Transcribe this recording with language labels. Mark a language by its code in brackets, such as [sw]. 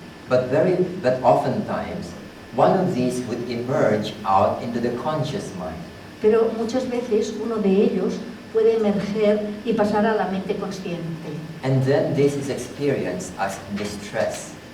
[en] But oftentimes, one of these would emerge out into the conscious mind. [es] Pero muchas veces uno de ellos puede emerger y pasar a la mente consciente. [en] And then this is experienced as distress.